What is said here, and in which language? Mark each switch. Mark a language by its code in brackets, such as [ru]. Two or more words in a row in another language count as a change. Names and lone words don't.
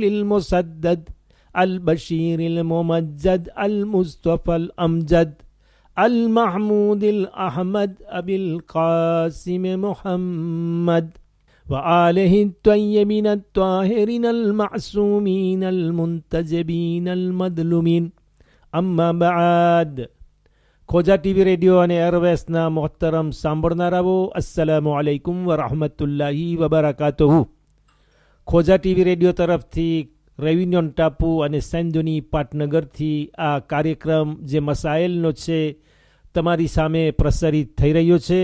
[ar] المسدد البشير الممجد المصطفى الأمجد المحمود الأحمد أبي القاسم محمد وآله الطيبين الطاهرين المعصومين المنتجبين المظلومين أما بعد [gu] ખોજા ટીવી રેડિયો અને એરવેસના મોહતરમ સાંભળનારાઓ [ar] السلام عليكم ورحمة الله وبركاته. [gu] ખોજા ટીવી રેડિયો તરફથી રેવિન્યોન ટાપુ અને સેન્જોની પાટનગરથી આ કાર્યક્રમ જે મસાઇલનો છે તમારી સામે પ્રસારિત થઈ રહ્યો છે.